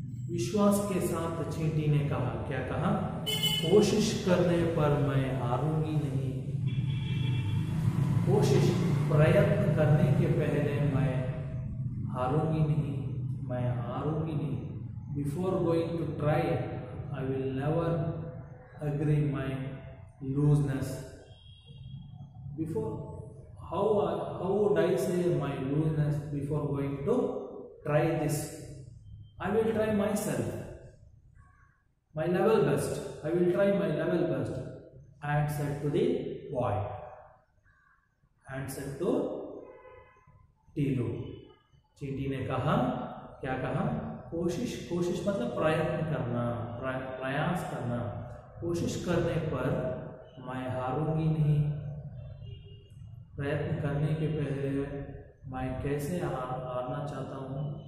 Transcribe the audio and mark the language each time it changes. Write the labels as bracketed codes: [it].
[hi] विश्वास के साथ चींटी ने कहा, क्या कहा, कोशिश करने पर मैं हारूंगी नहीं। कोशिश, प्रयत्न करने के पहले मैं हारूंगी नहीं, मैं हारूंगी नहीं। [en] Before going to try I will never agree my looseness. Before, how would I say my looseness before going to try this? I will try myself, my level best. I will try my level best. And said to the boy. And said to Tilu. [hi] चींटी ने कहा, क्या कहा, कोशिश, कोशिश मतलब प्रयत्न करना, प्रयास करना। कोशिश करने पर मैं हारूंगी नहीं। प्रयत्न करने के पहले मैं कैसे हारना चाहता हूँ।